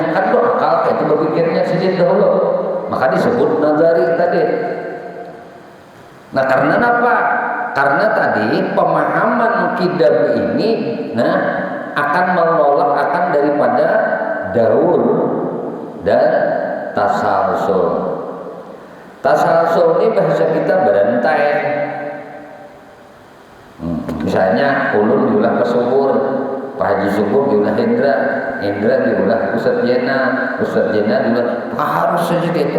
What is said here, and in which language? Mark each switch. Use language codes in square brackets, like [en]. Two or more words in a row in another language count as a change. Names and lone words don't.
[bjn] Kan tuh akal kayak itu berpikirnya sendiri dahulu, maka disebut nazari tadi. Nah, karena apa? Karena tadi pemahaman kidam ini, nah, akan menolak akan daripada daur dan tasalsul. Tasalsul ini bahasa kita berantai. Misalnya ulun diulah ke Subur, Pak Haji Subur diulah Hendra, Hendra diulah Ustadz Jena, Ustadz Jena diulah, harus saja gitu.